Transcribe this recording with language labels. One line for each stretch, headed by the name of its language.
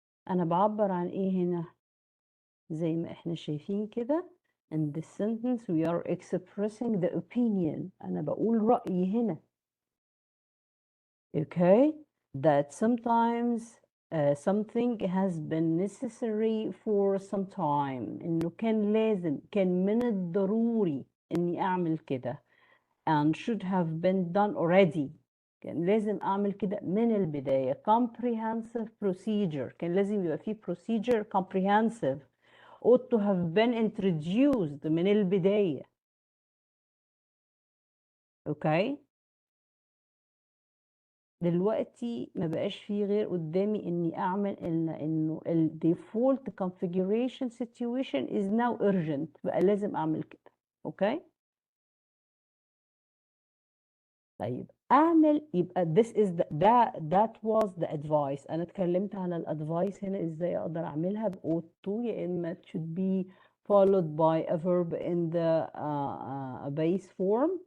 Arabic: أنا بعبر عن إيه هنا؟ زي ما إحنا شايفين كده.
English: In this sentence we are expressing the opinion.
Arabic: أنا بقول رأيي هنا.
English: Okay, that sometimes something has been necessary for some time.
Arabic: إنه كان لازم، كان من الضروري إني أعمل كده.
English: And should have been done already.
Arabic: كان لازم أعمل كده من البداية.
English: Comprehensive procedure.
Arabic: كان لازم يبقى فيه
English: procedure comprehensive. ought to have been introduced
Arabic: من البداية.
English: Okay.
Arabic: دلوقتي ما بقاش فيه غير قدامي اني اعمل انه ال
English: default configuration situation is now urgent.
Arabic: بقى لازم اعمل كده. اوكي. طيب اعمل، يبقى
English: this is that was the advice.
Arabic: انا اتكلمت على الادفايس هنا ازاي اقدر اعملها ب ought to، يا اما
English: it should be followed by a verb in the base form.